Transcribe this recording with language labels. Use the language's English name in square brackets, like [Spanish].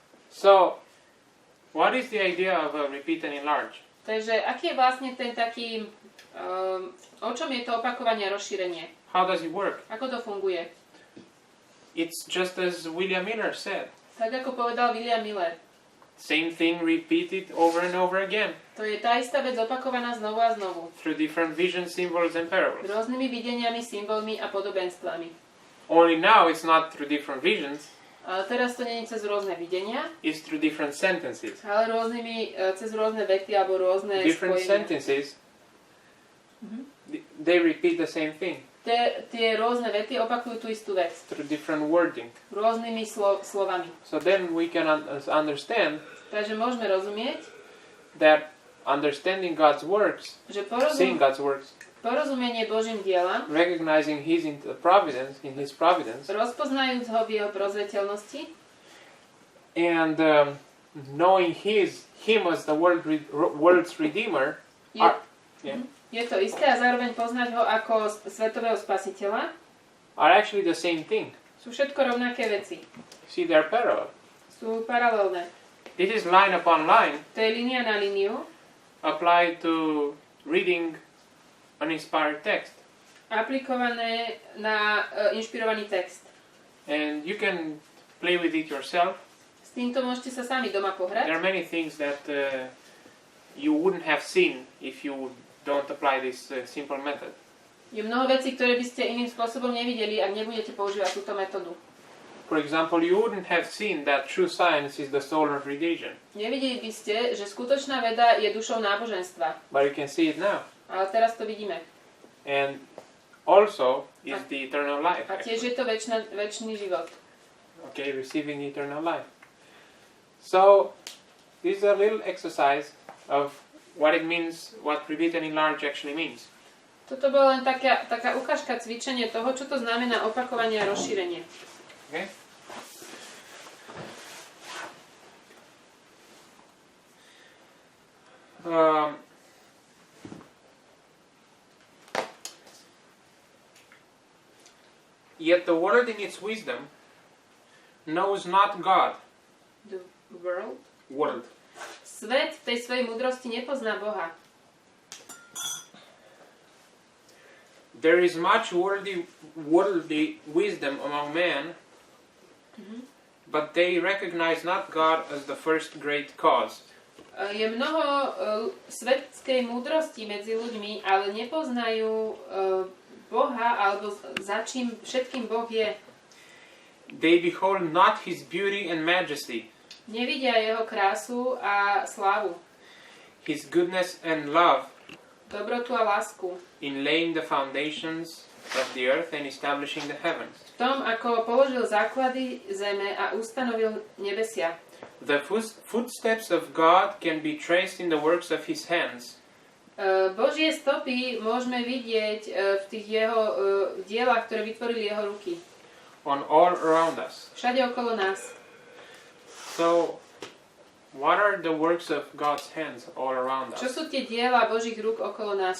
[English] So, what is the idea of a repeat and enlarge? [Slovak] Takže aký je vlastne ten taký, o čom je to opakovanie a rozšírenie? [English] How does it work? [Slovak] Ako to funguje? [English] It's just as William Miller said. [Slovak] Tak ako povedal William Miller. [English] Same thing repeated over and over again. [Slovak] To je tá istá vec opakovaná znovu a znovu. [English] Through different visions, symbols and parables. [Slovak] Rôznymi videniami, symbolmi a podobenstvami. [English] Only now it's not through different visions, [Slovak] Ale teraz to nie je cez rôzne videnia, [English] it's through different sentences. [Slovak] ale cez rôzne vety alebo rôzne [English] Different [Slovak] spojenia. [English] sentences, they repeat the same thing. [Slovak] Tie rôzne vety opakujú tú istú vec. [English] Through different wording. [Slovak] Rôznymi slovami. [English] So then we can understand [Slovak] Takže môžeme rozumieť, [English] that understanding God's works, [Slovak] že [English] seeing God's works, [Slovak] porozumenie Božím dielam, [English] recognizing his providence, [Slovak] rozpoznajúc ho v jeho prozreteľnosti, [English] and knowing him as the world's redeemer, [Slovak] je to isté a zároveň poznať ho ako svetového spasiteľa, [English] are actually the same thing. [Slovak] sú všetko rovnaké veci. [English] See, they're parallel. [Slovak] Sú paralelné. [English] This is line upon line [Slovak] To je línia na líniu, [English] applied to reading an inspired text. [Slovak] aplikované na inšpirovaný text. [English] And you can play with it yourself. [Slovak] S týmto môžete sa sami doma pohrať. [English] There are many things that you wouldn't have seen if you don't apply this simple method. [Slovak] Je mnoho vecí, ktoré by ste iným spôsobom nevideli, ak nebudete používať túto metódu. [English] For example, you wouldn't have seen that true science is the soul of religion. [Slovak] Nevideli by ste, že skutočná veda je dušou náboženstva. [English] But you can see it now. [Slovak] Ale teraz to vidíme. [English] And also is the eternal life. [Slovak] A tiež je to večný život. [English] Okay, receiving eternal life. So, this is a little exercise of what it means, what repeat and enlarge actually means. [Slovak] Toto bola len taká ukážka, cvičenie toho, čo to znamená opakovanie a rozšírenie. [English] Okay? Yet the world in its wisdom knows not God. The world? World. [Slovak] Svet v tej svojej múdrosti nepozná Boha. [English] There is much worldly wisdom among men, but they recognize not God as the first great cause. [Slovak] Je mnoho svetskej múdrosti medzi ľuďmi, ale nepoznajú Boha, alebo za čím všetkým Boh je. [English] They behold not his beauty and majesty, [Slovak] Nevidia jeho krásu a slávu, [English] his goodness and love, [Slovak] dobrotu a lásku. [English] in laying the foundations of the earth and establishing the heavens. [Slovak] V tom, ako položil základy zeme a ustanovil nebesia. [English] The footsteps of God can be traced in the works of his hands. [Slovak] Božie stopy môžeme vidieť v tých jeho dielach, ktoré vytvorili jeho ruky. [English] On all around us. [Slovak] Všade okolo nás. [English] So, what are the works of God's hands all around us? [Slovak] Čo sú tie diela Božích rúk okolo nás?